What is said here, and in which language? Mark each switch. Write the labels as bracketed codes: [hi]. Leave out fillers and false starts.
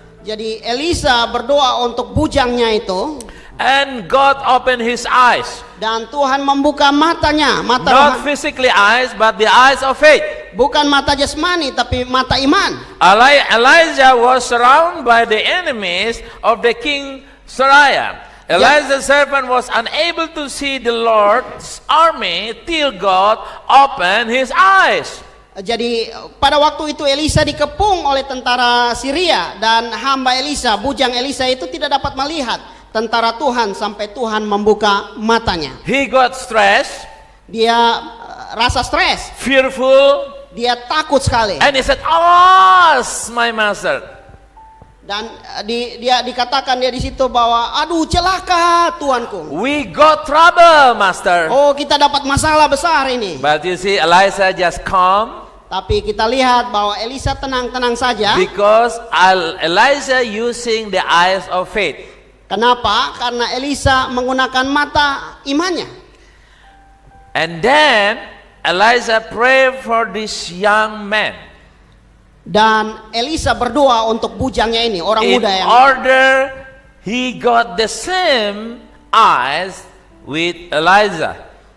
[id] Jadi Elisa berdoa untuk bujangnya itu. [en] And God opened his eyes. [id] Dan Tuhan membuka matanya, mata [en] Not physically eyes, but the eyes of faith. [id] bukan mata jasmani tapi mata iman. [en] Elijah was surrounded by the enemies of the king Sariah. Elijah's servant was unable to see the Lord's army till God opened his eyes. [id] Jadi pada waktu itu Elisa dikepung oleh tentara Syria dan hamba Elisa, bujang Elisa itu tidak dapat melihat tentara Tuhan sampai Tuhan membuka matanya. [en] He got stressed. [id] Dia rasa stres, [en] Fearful. [id] dia takut sekali. [en] And he said, "Alas, my master." [id] Dan dia dikatakan dia di situ bahwa aduh celaka Tuanku. [en] We got trouble, master. [id] Oh, kita dapat masalah besar ini. [en] But you see, Elijah just calm. [id] Tapi kita lihat bahwa Elisa tenang-tenang saja. [en] Because Elijah using the eyes of faith. [id] Kenapa? Karena Elisa menggunakan mata imannya. [en] And then Elijah prayed for this young man. [id] Dan Elisa berdoa untuk bujangnya ini, orang [en] In [id] muda yang [en] order he got the same eyes with Elijah.